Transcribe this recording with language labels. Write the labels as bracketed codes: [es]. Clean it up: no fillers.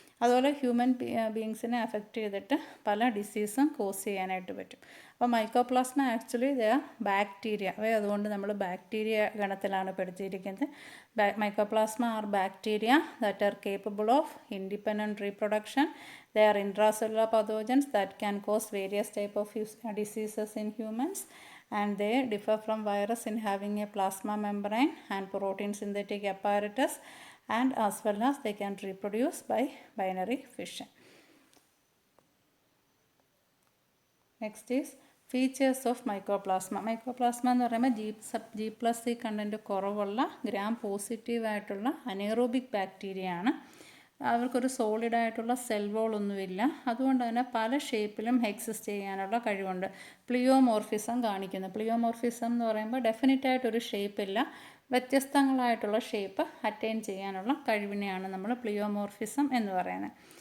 [ml] അതുപോലെ human ബീങ്സിനെ affect ചെയ്തിട്ട് പല ഡിസീസും കോസ് ചെയ്യാനായിട്ട് പറ്റും. അപ്പോൾ മൈക്കോപ്ലാസ്മ ആക്ച്വലി ദ ബാക്ടീരിയ, അതുകൊണ്ട് നമ്മൾ bacteria ഗണത്തിലാണ് പെടുത്തിയിരിക്കുന്നത്. [en] Mycoplasma are bacteria that are capable of independent reproduction. They are intracellular pathogens that can cause various type of diseases in humans, and they differ from virus in having a plasma membrane and protein synthetic apparatus, and as well as they can reproduce by binary fission. Next is features of mycoplasma. [ml] Mycoplasma എന്ന് പറയുമ്പോൾ G+C content കുറവുള്ള gram positive ആയിട്ടുള്ള anaerobic bacteria ആണ്. അവർക്കൊരു സോളിഡായിട്ടുള്ള cell വോളൊന്നുമില്ല. അതുകൊണ്ട് തന്നെ പല ഷേപ്പിലും exist ചെയ്യാനുള്ള കഴിവുണ്ട്. പ്ലിയോമോർഫിസം കാണിക്കുന്നു. പ്ലിയോമോർഫിസം എന്ന് പറയുമ്പോൾ ഡെഫിനറ്റായിട്ടൊരു ഷേപ്പില്ല, വ്യത്യസ്തങ്ങളായിട്ടുള്ള ഷേപ്പ് അറ്റൈൻ ചെയ്യാനുള്ള കഴിവിനെയാണ് നമ്മൾ പ്ലിയോമോർഫിസം എന്ന് പറയുന്നത്.